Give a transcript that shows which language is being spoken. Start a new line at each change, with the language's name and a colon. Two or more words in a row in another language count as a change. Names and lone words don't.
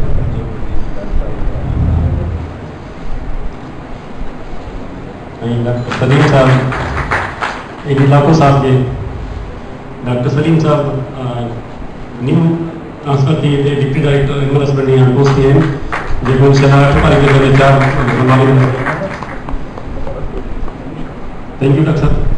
Sindhi: डॉक्टर सलीम साहब एक इलाको साहब के डॉक्टर सलीम साहब
English: new transfer
Sindhi: थी
English: deputy director animal husbandry
Sindhi: यहाँ पोस्ट थी आहिनि जेको इंशाअल्लाह
English: thank you doctor
Sindhi: साहब।